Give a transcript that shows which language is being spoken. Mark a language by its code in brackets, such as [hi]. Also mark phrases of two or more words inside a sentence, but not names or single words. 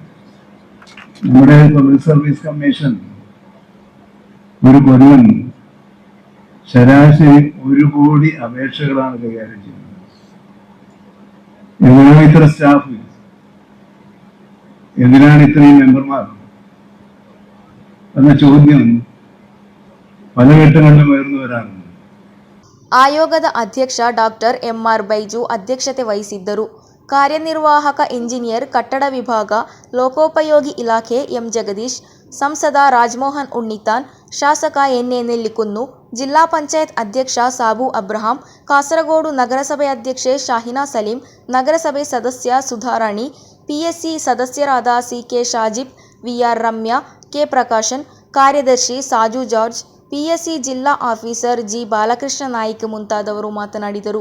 [ml] നമ്മുടെ പബ്ലിക് സർവീസ് കമ്മീഷൻ ഒരു കൊല്ലം ശരാശരി 1 കോടി അപേക്ഷകളാണ് കൈകാര്യം ചെയ്യുന്നത്. എന്തിനാണ് ഇത്ര സ്റ്റാഫ്, എന്തിനാണ് ഇത്രയും മെമ്പർമാർ? എന്ന ചോദ്യം പല ഘട്ടങ്ങളിലും ഉയർന്നു വരാറുണ്ട്. [kn] ಆಯೋಗದ ಅಧ್ಯಕ್ಷ ಡಾಕ್ಟರ್ ಎಂಆರ್ ಬೈಜು ಅಧ್ಯಕ್ಷತೆ ವಹಿಸಿದ್ದರು. ಕಾರ್ಯನಿರ್ವಾಹಕ ಇಂಜಿನಿಯರ್ ಕಟ್ಟಡ ವಿಭಾಗ ಲೋಕೋಪಯೋಗಿ ಇಲಾಖೆ ಎಂ ಜಗದೀಶ್, ಸಂಸದ ರಾಜಮೋಹನ್ ಉಣ್ಣಿತಾನ್, ಶಾಸಕ ಎನ್ಎ ನೆಲ್ಲಿಕುನ್ನು, ಜಿಲ್ಲಾ ಪಂಚಾಯತ್ ಅಧ್ಯಕ್ಷ ಸಾಬು ಅಬ್ರಹಾಂ, ಕಾಸರಗೋಡು ನಗರಸಭೆ ಅಧ್ಯಕ್ಷೆ ಶಾಹಿನಾ ಸಲೀಂ, ನಗರಸಭೆ ಸದಸ್ಯ ಸುಧಾರಾಣಿ, ಪಿಎಸ್ಸಿ ಸದಸ್ಯರಾದ ಸಿಕೆ ಶಾಜಿಬ್, ವಿಆರ್ ರಮ್ಯಾ, ಕೆ ಪ್ರಕಾಶನ್, ಕಾರ್ಯದರ್ಶಿ ಸಾಜು ಜಾರ್ಜ್, ಪಿಎಸ್ಸಿ ಜಿಲ್ಲಾ ಆಫೀಸರ್ ಜಿ ಬಾಲಕೃಷ್ಣ ನಾಯ್ಕ ಮುಂತಾದವರು ಮಾತನಾಡಿದರು.